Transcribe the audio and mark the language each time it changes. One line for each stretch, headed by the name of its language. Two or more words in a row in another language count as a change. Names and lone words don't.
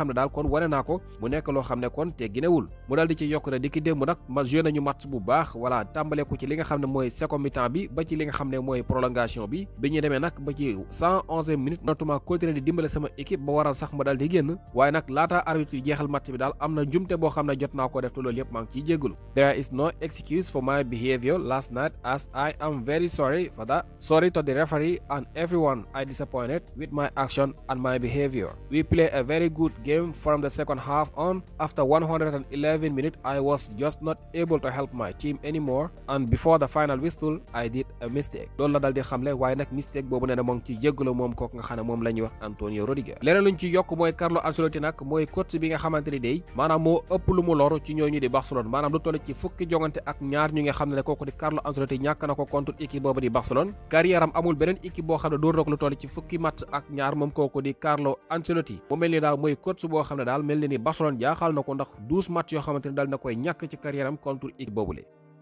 Wolof: ne daal kon wane naa ko mu nekk loo xam ne kon te ginewul mu daal di ci yokk ne di ki démb nag ma joué nañu match bu baax voilà tàmbale ko ci li nga xam ne mooy
French: second mi-temps
Wolof: bi ba ci li nga xam ne mooy prolongation bi ñu demee nag ba ci
French: 111e minute
Wolof: notuma continuer di dimbale sama équipe ba waral sax ma daal di génn waaye nag laata arbitre jeexal match bi daal am na njumte boo xam ne jot naa ko def te loolu yëpp maa ngi ciy jéggalu
English: there is no excuse for my behavior last night as I am very sorry for that sorry to the referee and everyone I disappointed with my action and my behavior we play a very good game from the second half on after 111 minutes I was just not able to help my team anymore and before the final whistle I did a mistake
Wolof: loolu la daal di xamle waaye nag mistake boobu nee na moo ngi ci jéggalu moom kooku nga xam ne moom la ñuy wax Antonio Rüdiger leneen luñ ci yokk mooy Carlo Ancelotti nag mooy coach bi nga xamante ni day maanaam moo ëpp lu mu loru ci ñooñu di Barcelone maanaam lu toll ci fukki jongante ak ñaar ñu nga xam ne kooku di Carlo Ancelotti ñàkk na ko
French: contre équipe
Wolof: boobu di Barcelone carrière am amul beneen équipe boo xam ne dóor na ko lu toll ci fukki match ak ñaar moom kooku di Carlo Ancelotti mu mel ni daal mooy coach boo xam ne daal mel ni Barcelone jaaxal na ko ndax 12 match yoo xamante ni daal na koy ñàkk ci carrière am
French: contre équipe
Wolof: boobule